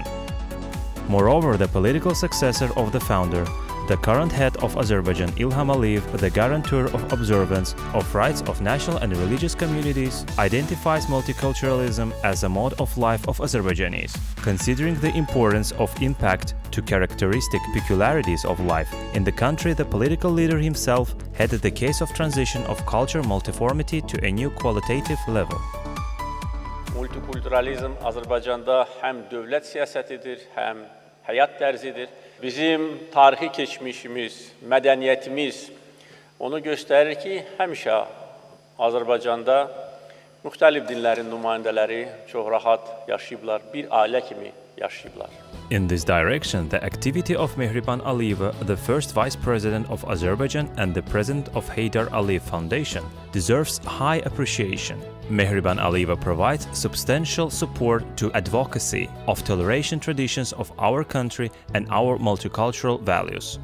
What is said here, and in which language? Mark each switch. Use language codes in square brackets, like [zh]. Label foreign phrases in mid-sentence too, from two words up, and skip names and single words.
[en] Moreover, the political successor of the founder, the current head of Azerbaijan, Ilham Aliyev, the guarantor of observance of rights of national and religious communities, identifies multiculturalism as a mode of life of Azerbaijanis. Considering the importance of impact to characteristic peculiarities of life in the country, the political leader himself headed the case of transition of culture multiformity to a new qualitative level. [az] Multikulturalizm Azərbaycanda həm dövlət siyasətidir, həm həyat tərzidir. Bizim tarixi keçmişimiz, mədəniyyətimiz onu göstərir ki, həmişə Azərbaycanda müxtəlif dinlərin nümayəndələri çox rahat yaşayıblar, bir ailə kimi yaşayıblar. [en] In this direction, the activity of Mehriban Aliyeva, the first vice president of Azerbaijan and the president of Heydar Aliyev Foundation, deserves high appreciation. Mehriban Aliyeva provides substantial support to advocacy of toleration traditions of our country and our multicultural values.